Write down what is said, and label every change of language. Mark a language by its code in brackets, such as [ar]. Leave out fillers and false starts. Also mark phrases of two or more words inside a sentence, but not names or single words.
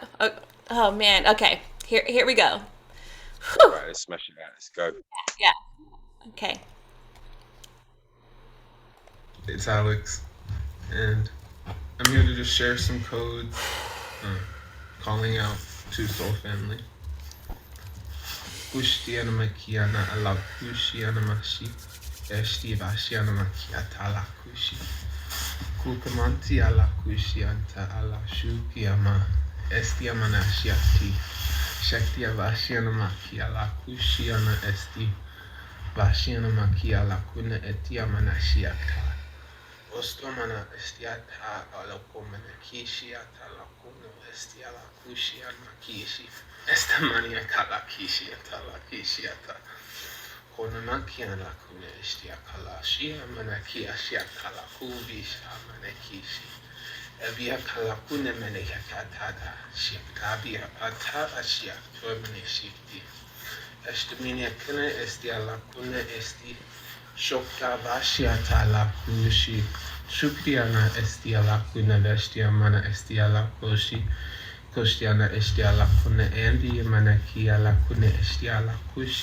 [en] Oh man. Okay. Here we go. All right, let's smash it out. Let's go. Yeah. Okay. It's Alex, and I'm here to just share some codes, calling out to Soul Family. Kushtiana makiana ala kushiana mashi, eshti vashiana makiata ala kushi. Kukamanti ala kushianta ala shukiama, estiama nashiati. Shakti vashiana maki ala kushiana esti. Vashiana maki ala kuna etiama nashiata. Ostomana estiata ala komana kishiata ala kuna estiala kushiana kishi. Estamania kala kishi atala kishi ata. Konanakia la kune estia kala shia manakia shia kala kubisha manakishi. Evia kala kune menekatada shia kabia atara shia tuemene shikti. Estaminia kune estia la kune esti. Shokta vashia tala kushi. Shukriana estia la kune vestia mana estia la koshi. Kostiana estia la kune endi manakia la kune estia la kushi.